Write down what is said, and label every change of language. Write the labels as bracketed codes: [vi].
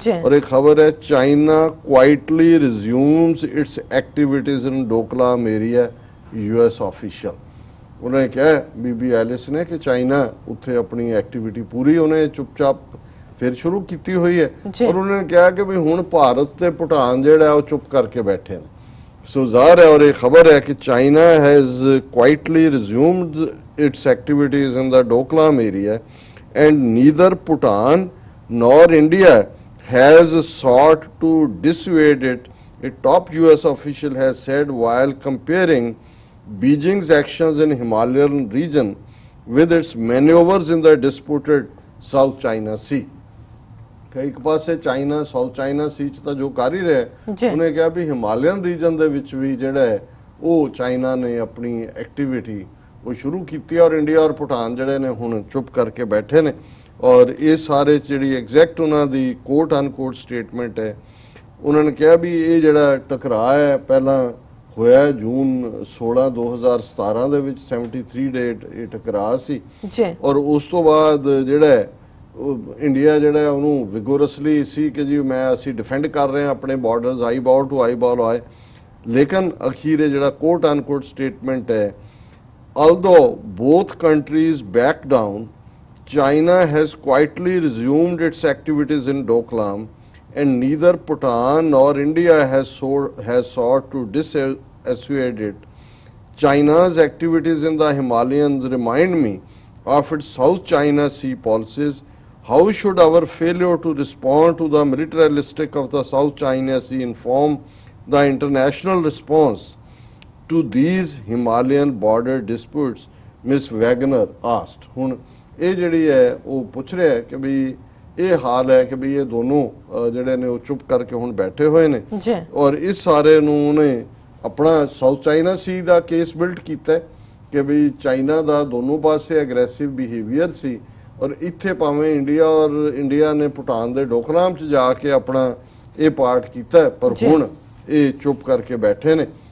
[pa] ਔਰ ਇਹ ਖਬਰ ਹੈ, [en] China quietly resumes its activities in Doklam area, US official. [pa] ਉਹਨੇ ਕਿਹਾ ਬੀਬੀ ਐਲਿਸ ਨੇ ਕਿ ਚਾਈਨਾ ਉੱਥੇ ਆਪਣੀ ਐਕਟੀਵਿਟੀ ਪੂਰੀ ਉਹਨੇ ਚੁੱਪਚਾਪ ਫਿਰ ਸ਼ੁਰੂ ਕੀਤੀ ਹੋਈ ਹੈ। ਔਰ ਉਹਨੇ ਕਿਹਾ ਕਿ ਵੀ ਹੁਣ ਭਾਰਤ ਤੇ ਭੂਟਾਨ ਜਿਹੜਾ ਉਹ ਚੁੱਪ ਕਰਕੇ ਬੈਠੇ ਨੇ। ਸੋ ਜ਼ਾਹਰ ਹੈ ਔਰ ਇਹ ਖਬਰ ਹੈ ਕਿ [en] China has quietly resumed its activities in the Doklam area and neither Bhutan nor India has sought to dissuade it, a top US official has said while comparing Beijing's actions in Himalayan region with its maneuvers in the disputed South China Sea। [pa] ਇੱਕ ਪਾਸੇ China south China ਸੀ ਚ ਤਾਂ ਜੋ ਕਰ ਹੀ ਰਿਹਾ, ਉਹਨੇ ਕਿਹਾ ਵੀ Himalayan reason ਦੇ ਵਿੱਚ ਵੀ ਜਿਹੜਾ ਹੈ ਉਹ ਚਾਈਨਾ ਨੇ ਆਪਣੀ ਐਕਟੀਵਿਟੀ ਉਹ ਸ਼ੁਰੂ ਕੀਤੀ ਔਰ ਇੰਡੀਆ ਔਰ ਭੂਟਾਨ ਜਿਹੜੇ ਨੇ ਹੁਣ ਚੁੱਪ ਕਰਕੇ ਬੈਠੇ ਨੇ। ਔਰ ਇਹ ਸਾਰੇ ਜਿਹੜੀ ਐਗਜ਼ੈਕਟ ਉਹਨਾਂ ਦੀ ਕੋਟ ਅਨਕੋਟ ਸਟੇਟਮੈਂਟ ਹੈ, ਉਹਨਾਂ ਨੇ ਕਿਹਾ ਵੀ ਇਹ ਜਿਹੜਾ ਟਕਰਾਅ ਹੈ ਪਹਿਲਾਂ ਹੋਇਆ ਜੂਨ 16 2017 ਦੇ ਵਿੱਚ 73 ਡੇਟ ਇਹ ਟਕਰਾਅ ਸੀ। ਔਰ ਉਸ ਤੋਂ ਬਾਅਦ ਜਿਹੜਾ ਇੰਡੀਆ ਜਿਹੜਾ ਉਹਨੂੰ ਵਿਗੋਰਸਲੀ ਸੀ ਕਿ ਜੀ ਅਸੀਂ ਡਿਫੈਂਡ ਕਰ ਰਹੇ ਹਾਂ ਆਪਣੇ ਬਾਰਡਰਸ, [en] eyeball to eyeball [pa] ਆਏ। ਲੇਕਿਨ ਅਖੀਰੇ ਜਿਹੜਾ ਕੋਟ ਅਨਕੋਟ ਸਟੇਟਮੈਂਟ ਹੈ, [en] although both countries back down, China has quietly resumed its activities in Doklam and neither Bhutan nor India has sought to dissuade it. China's activities in the Himalayas remind me of its South China Sea policies. How should our failure to respond to the militaristic of the South China Sea inform the international response to these Himalayan border disputes? Ms. Wagner asked. [pa] ਹੁਣ ਇਹ ਜਿਹੜੀ ਹੈ ਉਹ ਪੁੱਛ ਰਿਹਾ ਕਿ ਵੀ ਇਹ ਹਾਲ ਹੈ ਕਿ ਵੀ ਇਹ ਦੋਨੋਂ ਜਿਹੜੇ ਨੇ ਉਹ ਚੁੱਪ ਕਰਕੇ ਹੁਣ ਬੈਠੇ ਹੋਏ ਨੇ ਔਰ ਇਸ ਸਾਰੇ ਨੂੰ ਉਹਨੇ ਆਪਣਾ ਸਾਊਥ ਚਾਈਨਾ ਸੀ ਦਾ ਕੇਸ ਬਿਲਡ ਕੀਤਾ ਕਿ ਵੀ ਚਾਈਨਾ ਦਾ ਦੋਨੋਂ ਪਾਸੇ ਐਗਰੈਸਿਵ ਬਿਹੇਵੀਅਰ ਸੀ ਔਰ ਇੱਥੇ ਭਾਵੇਂ ਇੰਡੀਆ ਨੇ ਭੂਟਾਨ ਦੇ ਡੋਕਲਾਮ 'ਚ ਜਾ ਕੇ ਆਪਣਾ ਇਹ ਪਾਰਟ ਕੀਤਾ ਪਰ ਹੁਣ ਇਹ ਚੁੱਪ ਕਰਕੇ ਬੈਠੇ ਨੇ।